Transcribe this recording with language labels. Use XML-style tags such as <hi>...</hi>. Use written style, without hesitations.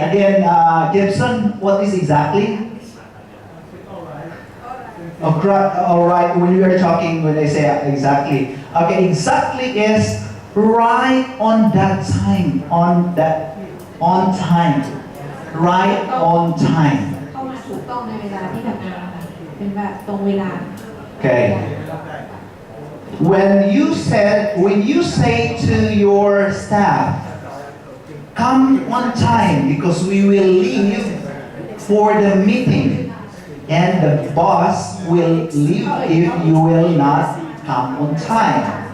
<en>Again, Gibson, what is exactly? All right. When we are talking, when I say exactly, okay, exactly is right on that time, on time, right on time.</en> <th>เข้ามาถูกต้องในเวลาที่ทำงานค่ะเป็นแบบตรงเวลา</th> <en>Okay. When you say to your staff, come on time because we will leave for the meeting, and the boss will leave if you will not come on time.</en>